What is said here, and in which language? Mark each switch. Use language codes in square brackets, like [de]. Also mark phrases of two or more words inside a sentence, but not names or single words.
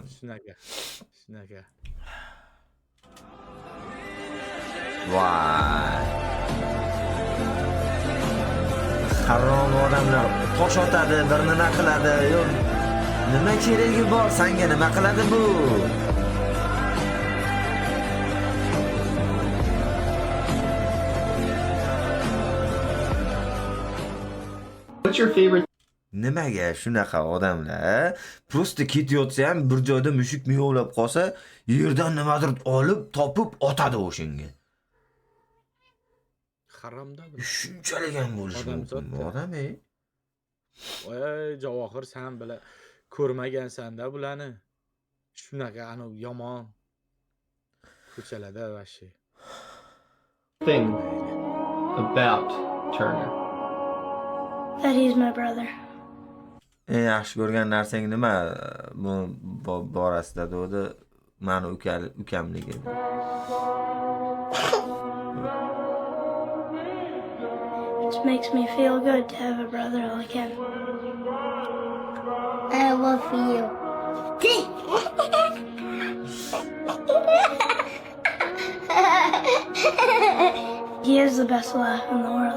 [uz] Shunaqa. Shunaqa. Voy. Harom odamlar tosh otadi, bir nima qiladi. Yo'q. Nima keragi bor? Senga nima qiladi bu? [en] What's your favorite? [uz] Nimaga shunaqa odamlar? Prosta ketayotsa ham bir joyda mushuk miyovlab qolsa, yerdan nimadir olib, topib otadi o'shanga. Haromda bu. Shunchalik ham bo'lishi mumkin. Odam Voy, Javohir, sen bila ko'rmagansan-da bularni. Shunaqa anav yomon ko'chalarda vashi. [en] Thing about Turner. That he's my brother. [uz] Eng yaxshi ko'rgan narsang nima bu borasida dedi? Mani ukamligi. [en] It makes me feel good to have a brother like him. I love you. He is the best laugh in the world.